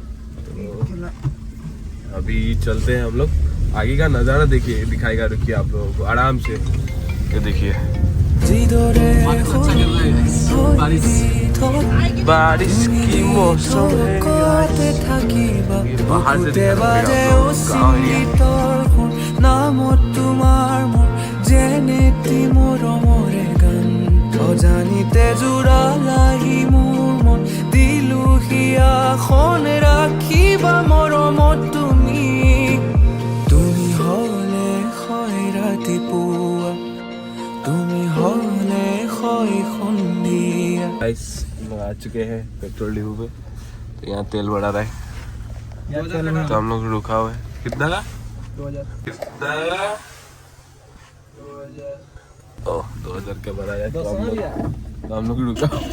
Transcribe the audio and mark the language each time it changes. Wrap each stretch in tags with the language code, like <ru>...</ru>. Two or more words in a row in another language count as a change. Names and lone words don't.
<hi>तो अभी चलते हैं हम लोग, आगे का नजारा देखिए, दिखाएगा, रुकिए आप लोगों को आराम से। ये देखिए बारिश की मौसम है, बाहर से</hi> <as>অজানিতে জোৰালাহি মোৰ মন দিলোহি আখন ৰাখিবা মৰমত তুমি হলে হয় ৰাতিপুৱা, তুমি হলে হয় সন্ধিয়া।</as> <hi>गाइस हम आ चुके हैं पेट्रोल डिपो पे, तो यहाँ तेल बढ़ा रहा है, तो हम लोग रुका हुआ है। कितना का? 2000। कितना का? 2000। 2000 का भरा है, तो हम लोग रुका।</hi>